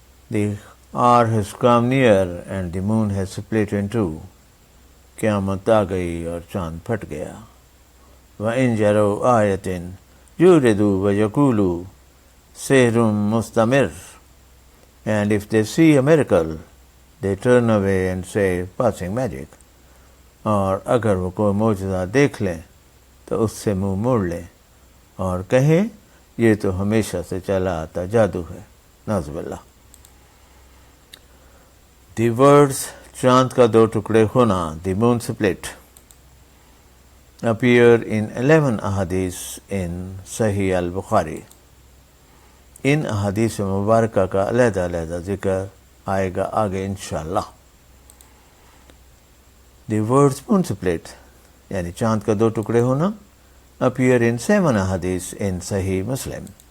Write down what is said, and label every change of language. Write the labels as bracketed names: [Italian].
[English] The hour has come near and the moon has split in two. [Urdu] قیامت آ گئی اور چاند پھٹ گیا. [Arabic] وَإِن يَرَوْا آیَةٍ يُعْرِضُوا وَيَقُولُوا سِحْرٌ مُسْتَمِرٌّ. [English] And if they see a miracle, they turn away and say passing magic. [Urdu] اور اگر وہ کوئی معجزہ دیکھ لیں تو اس سے منہ موڑ لیں اور کہیں یہ تو ہمیشہ سے چلا آتا جادو ہے. نعوذ باللہ. [English] The words [Urdu] چاند کا 2 ٹکڑے ہونا, [English] the moon split, appear in 11 ahadith in Sahih al-Bukhari. [Urdu] ان احادیث مبارکہ کا علیحدہ علیحدہ ذکر آئے گا آگے انشاءاللہ. [English] The words moon split [Urdu] یعنی چاند کا 2 ٹکڑے ہونا [English] appear in 7 ahadith in Sahih Muslim.